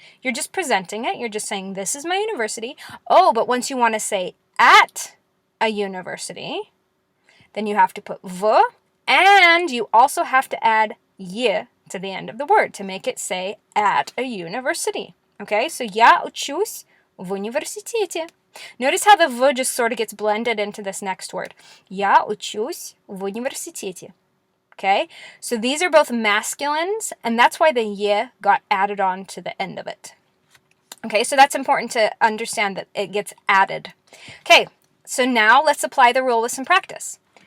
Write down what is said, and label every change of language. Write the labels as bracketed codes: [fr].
[en] You're just presenting it. You're just saying, this is my university. Oh, but once you want to say at a university, then you have to put v, and you also have to add y to the end of the word to make it say at a university. Okay, so [ru] я учусь в университете. [en] Notice how the v just sort of gets blended into this next word. [ru] Я учусь в университете. [en] Okay, so these are both masculines, and that's why the y got added on to the end of it. Okay, so that's important to understand that it gets added. Okay, so now let's apply the rule with some practice.